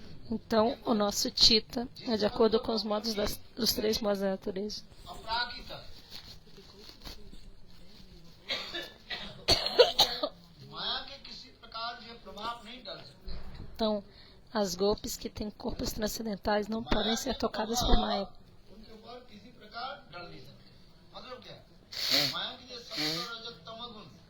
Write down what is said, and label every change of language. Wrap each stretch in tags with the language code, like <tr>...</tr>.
<pt>Então, o nosso Chitta é de acordo com os modos dos 3 modos da natureza.</pt> <hi>अपराकिता माया के किसी प्रकार ये प्रभाव नहीं डाल सकते।</hi> <pt>Então, as gopis que têm corpos transcendentais não podem ser tocadas por Maya.</pt> <hi>उनके ऊपर किसी प्रकार डल नहीं सकते। मतलब क्या है? माया की जो सत्व रजत तमोगुण</hi>